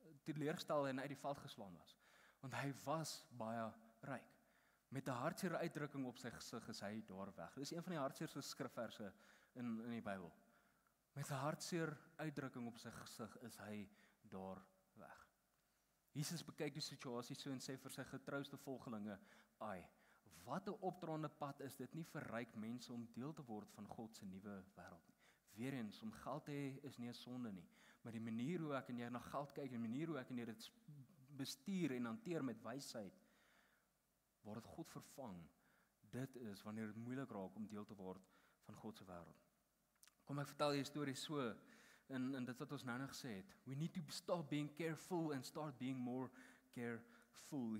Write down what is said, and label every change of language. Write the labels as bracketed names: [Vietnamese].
[Afrikaans] Teleurgesteld en uit die veld geslaan was. Want hy was baie ryk. Met 'n hartseer uitdrukking op sy gesig is hy daar weg. Dis een van die hartseerste skrifverse in die Bybel. Met 'n hartseer uitdrukking op sy gesig is hy daar weg. Jesus bekyk die situasie so en sê vir sy getrouste volgelinge, wat 'n opdraande pad is dit nie vir ryk mense om deel te word van God se nuwe wêreld nie. Weereens, om geld te hê is nie 'n sonde nie, maar die manier hoe ek en jy na geld kyk, en die manier hoe ek en jy dit bestuur en hanteer met wysheid, waar dit God vervang, dit is wanneer dit moeilik raak om deel te word van God se wêreld. Kom ek vertel die storie so, in dit wat ons nou gesê het. [English] We need to stop being careful and start being more careful.